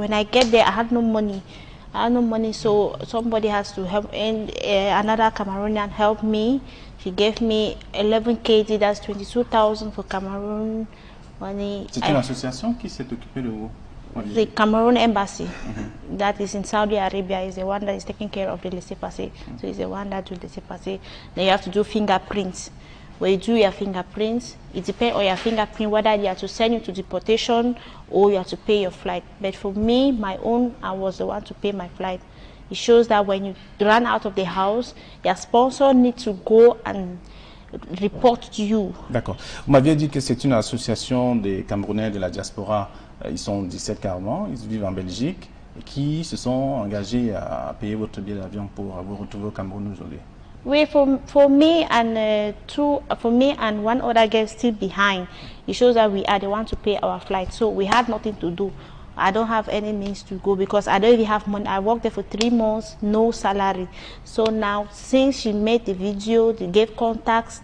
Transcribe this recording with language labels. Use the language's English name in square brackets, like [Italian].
[English] When I get there, I had no money. So somebody has to help. And another Cameroonian helped me. She gave me 11 kg, that's 22,000 for Cameroon money. [French] C'est une association qui s'est occupée de vous? [English] The Cameroon Embassy, that is in Saudi Arabia, is the one that is taking care of the laissez-passer. So it's the one that do the laissez-passer. Then you have to do fingerprints. When you do your fingerprints, it depends on your fingerprint whether you have to send you to deportation or you have to pay your flight. But for me, my own, I was the one to pay my flight. It shows that when you run out of the house, your sponsor needs to go and report to you. [French] D'accord. Vous m'aviez dit que c'est une association des Camerounais de la diaspora. Ils sont 17 carrément, ils vivent en Belgique, et qui se sont engagés à payer votre billet d'avion pour vous retrouver au Cameroun aujourd'hui. [English] For me and one other girl still behind, it shows that they want to pay our flight. So we had nothing to do. I don't have any means to go because I don't even have money. I worked there for 3 months, no salary. So now, since she made the video, they gave contacts.